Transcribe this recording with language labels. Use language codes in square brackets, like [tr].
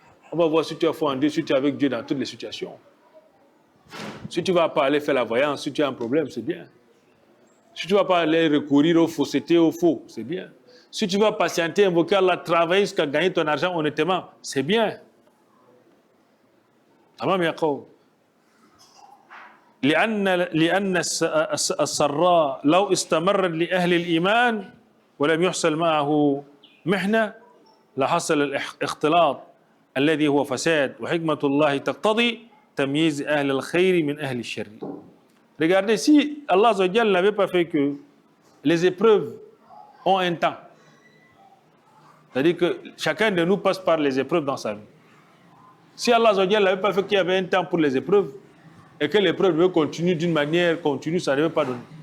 [fr] On va voir si tu as foi en Dieu, si tu es avec Dieu dans toutes les situations. Si tu ne vas pas aller faire la voyance, si tu as un problème, c'est bien. Si tu ne vas pas aller recourir aux faussetés, aux faux, c'est bien. Si tu vas patienter, invoquer Allah, travailler jusqu'à gagner ton argent honnêtement, c'est bien. [ar] Tamam ya qaw. لأن السراء لو استمر لأهل الإيمان ولم يحصل معه محنة لحصل الاختلاط الذي هو فساد وحكمة الله تقتضي تمييز أهل الخير من أهل الشر. [fr] Regardez, si Allah n'avait pas fait que les épreuves ont un temps, c'est-à-dire que chacun de nous passe par les épreuves dans sa vie. Si Allah n'avait pas fait qu'il y avait un temps pour les épreuves, et que l'épreuve continue d'une manière continue, ça ne devait pas donner.